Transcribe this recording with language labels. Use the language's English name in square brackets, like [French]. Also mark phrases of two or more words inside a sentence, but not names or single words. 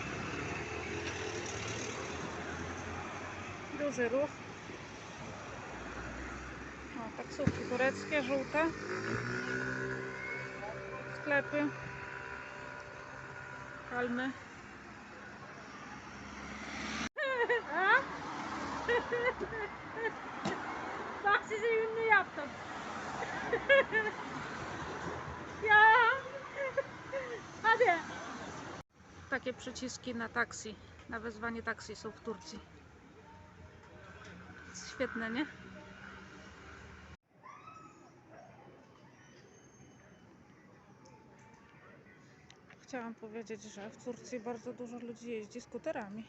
[Polish] Duży ruch. O, taksówki tureckie, żółte. Sklepy. Palmy. [Turkish] Bak size ünlü yaptım. Ya. Hadi. [Polish] Takie przyciski na taksi, na wezwanie taksi są w Turcji. Świetne, nie? Chciałam powiedzieć, że w Turcji bardzo dużo ludzi jeździ skuterami.